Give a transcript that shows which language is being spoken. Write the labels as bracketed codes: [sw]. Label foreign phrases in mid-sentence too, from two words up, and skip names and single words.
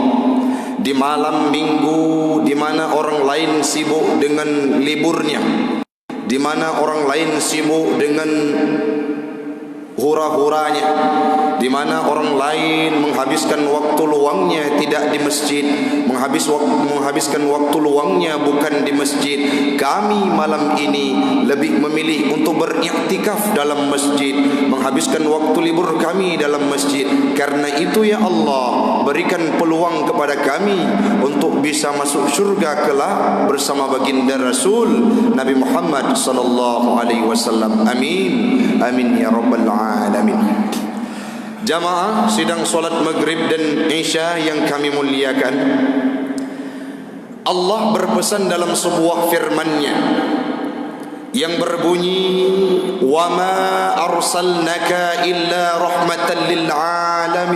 [id] Di malam minggu di mana orang lain sibuk dengan liburnya, di mana orang lain sibuk dengan hura-huranya, di mana orang lain menghabiskan waktu luangnya tidak di masjid, menghabiskan waktu luangnya bukan di masjid. Kami malam ini lebih memilih untuk beriktikaf dalam masjid, menghabiskan waktu libur kami dalam masjid. Karena itu ya Allah, berikan peluang kepada kami untuk bisa masuk syurga kelak bersama baginda Rasul Nabi Muhammad [ar] sallallahu alaihi wasallam. [id] Amin. [ar] Amin ya rabbal alamin. [id] Jamaah sidang solat maghrib dan isya yang kami muliakan, Allah berpesan dalam sebuah firman-Nya yang berbunyi, [ar] wa ma arsalnaka illa rahmatan lil alamin.